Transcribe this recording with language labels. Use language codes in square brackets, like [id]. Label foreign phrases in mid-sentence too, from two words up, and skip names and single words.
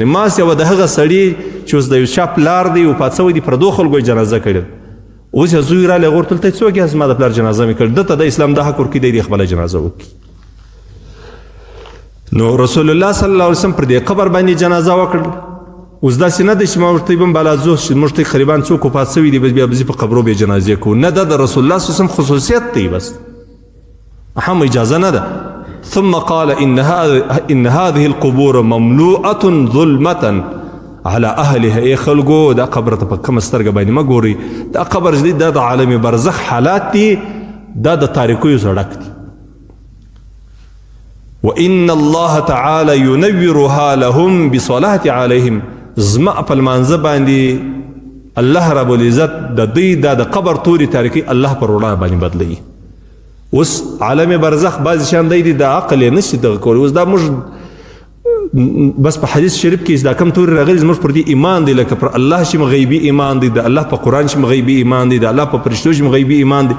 [ps] ماس یوه د هغه سړي چې اوس د یو چا پلار دی وفات سوی دی پردو خلکو یې جنازه کړې اوس یې زوی رالی هغه ورته ویل ته څوک یې زما د پلار جنازه مې کړې ده ته د اسلام دا حق ورکړي دی خپله جنازه وکړي. نو رسول الله صلی الله علیه وسلم پر دې قبر باندې جنازه وکړل. اوس داسې نه دی چې ما ورته بم بالا ځو چې موږ ته قریبان څوک وفات سوي دي بس بیا به په قبرو بیا جنازې کوو نه دا د رسول الله صلی الله علیه وسلم خصوصیت دی بس هم اجازه نه ده. [ar] ثم قال إن هذه القبور مملوءة ظلمة على أهلها. [ps] ای خلکو دا قبر ته په کومه سترګه باندې مه ګورئ. دا قبر چې دی دا د عالم برزخ حالات دي دا د تاریکیو سره ډک دي. [ar] وإن الله تعالى ينورها لهم بصلاة عليهم. [ps] زما په لمانځه باندې الله رب العزت د دوی د قبر توري تاریکي الله پر وړاندې باندې بدلوي. اوس عالم برزخ بعضې شیان دی د عقل یې نشي دغه کولی. اوس دا موږ بس په حدیث شریف کې دا کم توري راغلي زموږ پر دې ایمان دی، لکه پر الله شي غیبي ایمان دی، د الله په قرآن شي غیبي ایمان دی، د الله په فرشتو شي غیبي ایمان دی.